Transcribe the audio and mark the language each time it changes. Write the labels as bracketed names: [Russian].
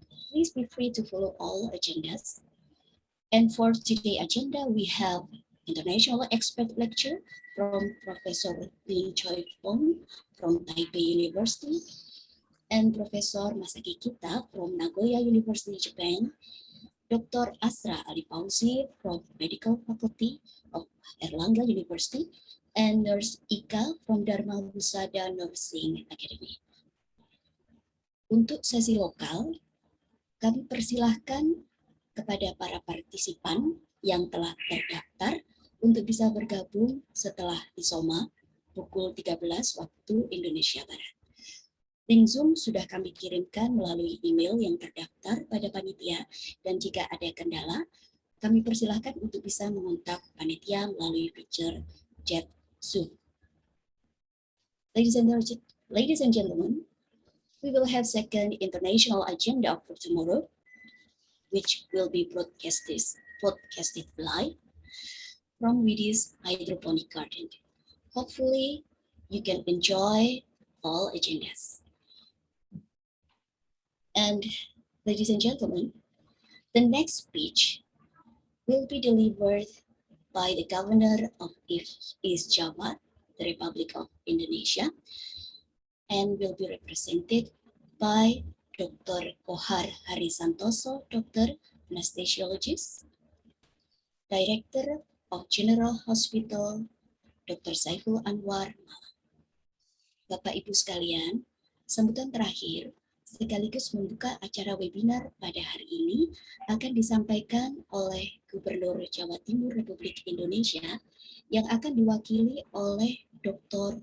[English] Please be free to follow all agendas. And for today's agenda, we have international expert lecture from Professor Lin Choi Fong from Taipei University and Professor Masaki Kita from Nagoya University, Japan. Dr. Asra Ali Pausi from Medical Faculty of Airlangga University, and Nurse Ika from Dharma Husada Nursing Academy. [Indonesian] Untuk sesi lokal, kami persilahkan kepada para partisipan yang telah terdaftar untuk bisa bergabung setelah isoma pukul 13 waktu Indonesia Barat. Link Zoom sudah kami kirimkan melalui email yang terdaftar pada panitia, dan jika ada kendala, kami persilahkan untuk bisa mengontak panitia melalui fitur chat Zoom. [English] Ladies and gentlemen, we will have second international agenda for tomorrow, which will be broadcasted live from Widi's hydroponic garden. Hopefully, you can enjoy all agendas. And ladies and gentlemen, the next speech will be delivered by the Governor of East Java, the Republic of Indonesia, and will be represented by Dr. Kohar Harisantoso, Dr. Anesthesiologist, Director of General Hospital, Dr. Saiful Anwar. [Indonesian] Bapak Ibu sekalian, sambutan terakhir sekaligus membuka acara webinar pada hari ini akan disampaikan oleh Gubernur Jawa Timur Republik Indonesia yang akan diwakili oleh Dr.